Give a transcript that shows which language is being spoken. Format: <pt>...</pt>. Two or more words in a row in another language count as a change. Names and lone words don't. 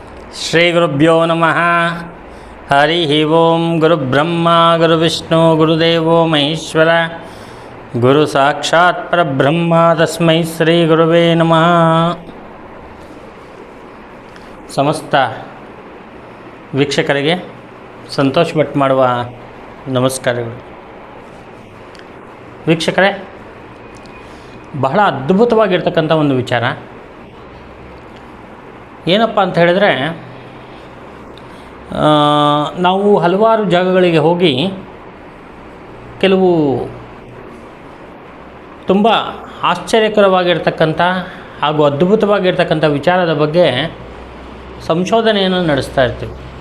<sa>ಶ್ರೀಗುರುಭ್ಯೋ ನಮಃ. ಹರಿ ಓಂ. ಗುರುಬ್ರಹ್ಮ ಗುರುವಿಷ್ಣು ಗುರುದೇವೋ ಮಹೇಶ್ವರ, ಗುರು ಸಾಕ್ಷಾತ್ ಪರಬ್ರಹ್ಮ, ತಸ್ಮೈ ಶ್ರೀ ಗುರುವೇ ನಮಃ.</sa> <kn>ಸಮಸ್ತ ವೀಕ್ಷಕರಿಗೆ ಸಂತೋಷ್ ಭಟ್ ಮಾಡುವ ನಮಸ್ಕಾರಗಳು. ವೀಕ್ಷಕರೇ, ಬಹಳ ಅದ್ಭುತವಾಗಿರ್ತಕ್ಕಂಥ ಒಂದು ವಿಚಾರ ಏನಪ್ಪ ಅಂತ ಹೇಳಿದ್ರೆ, ನಾವು ಹಲವಾರು ಜಾಗಗಳಿಗೆ ಹೋಗಿ ಕೆಲವು ತುಂಬ ಆಶ್ಚರ್ಯಕರವಾಗಿರ್ತಕ್ಕಂಥ ಹಾಗೂ ಅದ್ಭುತವಾಗಿರ್ತಕ್ಕಂಥ ವಿಚಾರದ ಬಗ್ಗೆ ಸಂಶೋಧನೆಯನ್ನು ನಡೆಸ್ತಾ ಇರ್ತೀವಿ.</kn>